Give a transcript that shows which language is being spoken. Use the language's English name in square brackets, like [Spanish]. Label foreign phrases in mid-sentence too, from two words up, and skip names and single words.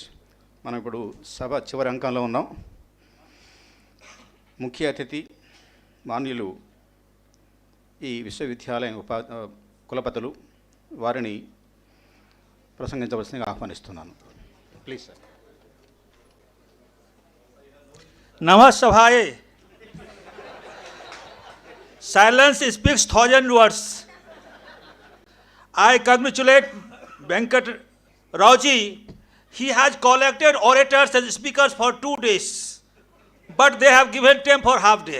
[Telugu] మనం ఇప్పుడు సభ చివరి అంకంలో ఉన్నాం. ముఖ్య అతిథి మాన్యులు ఈ విశ్వవిద్యాలయం కులపతులు, వారిని ప్రసంగించవలసిందిగా ఆహ్వానిస్తున్నాను. [English] please sir. [Sanskrit] नमः सभाए. [English] Silence speaks 1,000 words. I congratulate Venkat Rauji. He has collected orators and speakers for 2 days, but they have given time for half day.